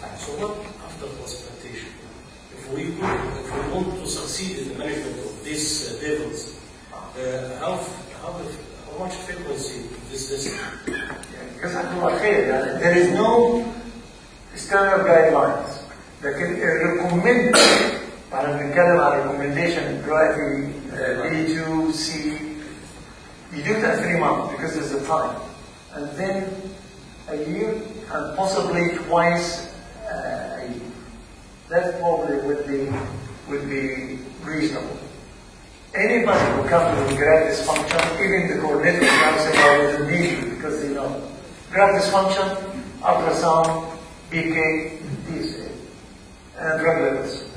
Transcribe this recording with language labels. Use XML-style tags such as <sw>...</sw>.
<en>So what after transplantation? If we want to succeed in the management of these levels, how much frequency is this? There is no standard guidelines that can recommend.</en> <ar>أنا بنتكلم على recommendation دلوقتي B2, C.</ar> <en>You do it at 3 months because there's a time, and then a year, and possibly twice a year. That probably would be reasonable. Anybody who comes with graft dysfunction, even the coordinator comes about it immediately because they know graft dysfunction, ultrasound, BK, DSA, and drug levels.</en>